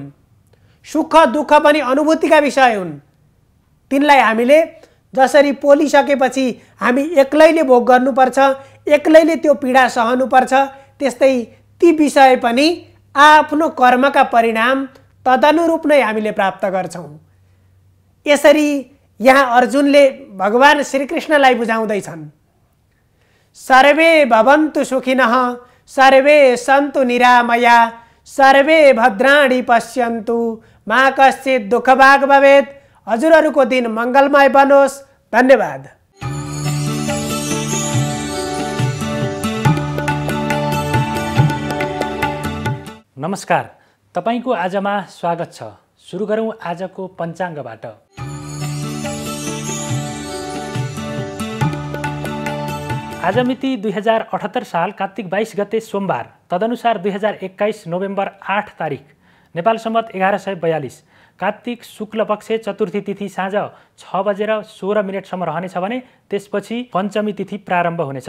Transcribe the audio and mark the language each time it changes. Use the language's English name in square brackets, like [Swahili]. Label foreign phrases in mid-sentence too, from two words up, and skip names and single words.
[Nepali] सुख दुःख पनि अनुभूतिका विषय हुन्। तिनलाई हामीले जसरी पोलिसकेपछि हामी एक्लैले भोग गर्नुपर्छ, एक्लैले त्यो पीडा सहनुपर्छ, त्यस्तै ती विषय पनि आफ्नो कर्मका परिणाम तदनुरूप नै हामीले प्राप्त गर्छौं। यसरी यहाँ अर्जुनले भगवान श्रीकृष्णलाई बुझाउँदैछन्। [Sanskrit] सर्वे भवन्तु सुखिनः सर्वे सन्तु निरामया सर्वे भद्राणि पश्यन्तु मा कश्चित् दुःखभाग् भवेत्। [Nepali] हजुरहरूको दिन मङ्गलमय बनोस्। धन्यवाद। नमस्कार, तपाईको आजमा स्वागत छ। सुरु गरौँ आजको पञ्चाङ्गबाट। आज मिति 2078 साल कार्तिक 22 गते सोमबार, तदनुसार 2021 नोभेम्बर 8 तारिक, नेपाल सम्वत 1142 कार्तिक शुक्ल पक्ष चतुर्थी तिथि साँझ 6:16 रहनेछ भने त्यसपछि पञ्चमी तिथि प्रारम्भ हुनेछ।